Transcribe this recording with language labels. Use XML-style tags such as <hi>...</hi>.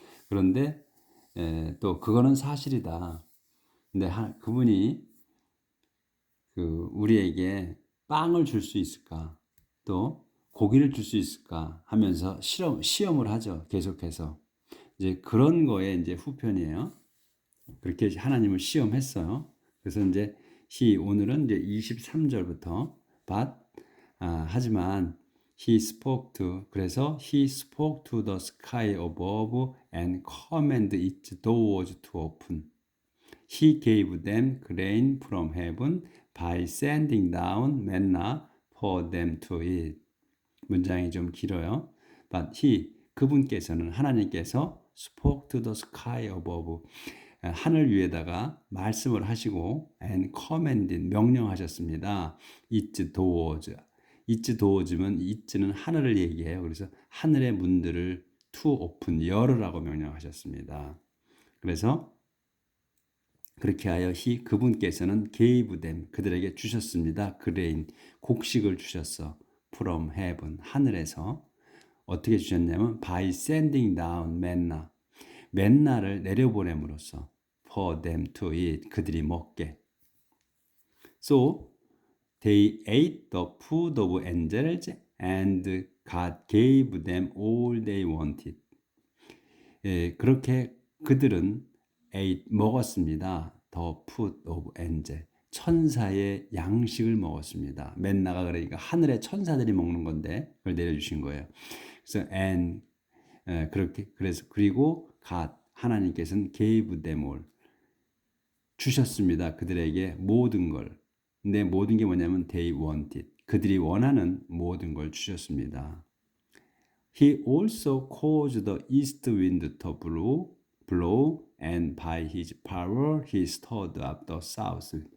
<ko>그런데 또 그거는 사실이다. 근데 그분이 우리에게 빵을 줄 수 있을까? 또 고기를 줄 수 있을까? 하면서 시험을 하죠. 계속해서. 이제 그런 거에 이제 후편이에요. 그렇게 하나님을 시험했어요. 그래서 이제 오늘은 이제 23절부터 하지만</ko> <en>he spoke to</en> <ko>그래서</ko> <en>he spoke to the sky above and commanded its doors to open. He gave them grain from heaven by sending down manna for them to eat.</en> <ko>문장이 좀 길어요.</ko> <en>But</en> <ko>그분께서는 하나님께서</ko> <en>spoke to the sky above</en> <ko>하늘 위에다가 말씀을 하시고</ko> <en>and commanded</en> <ko>명령하셨습니다.</ko> <en>Its doors.</en> <ko>its doors면 it는 하늘을 얘기해요. 그래서 하늘의 문들을</ko> <en>to open</en> <ko>열으라고 명령하셨습니다. 그래서 그렇게 하여 그분께서는</ko> <en>gave them</en> <ko>그들에게 주셨습니다. grain 곡식을 주셨어.</ko> <en>from heaven</en> <ko>하늘에서 어떻게 주셨냐면</ko> <en>by sending down manna</en> <ko>맨나를 내려보냄으로써</ko> <en>for them to eat</en> <ko>그들이 먹게.</ko> <en>So they ate the food of angels and God gave them all they wanted.</en> <ko>그렇게 그들은 먹었습니다.</ko> <en>The food of angel.</en> <ko>천사의 양식을 먹었습니다. 맨나가 그러니까 하늘의 천사들이 먹는 건데 그걸 내려주신 거예요. 그래서 그래서 그리고 하나님께서는</ko> <en>gave them all</en> <ko>주셨습니다. 그들에게 모든 걸. 근데 모든 게 뭐냐면</ko> <en>they wanted.</en> <ko>그들이 원하는 모든 걸 주셨습니다.</ko> <en>He also caused the east wind to blow and by his power he stirred up the south.</en>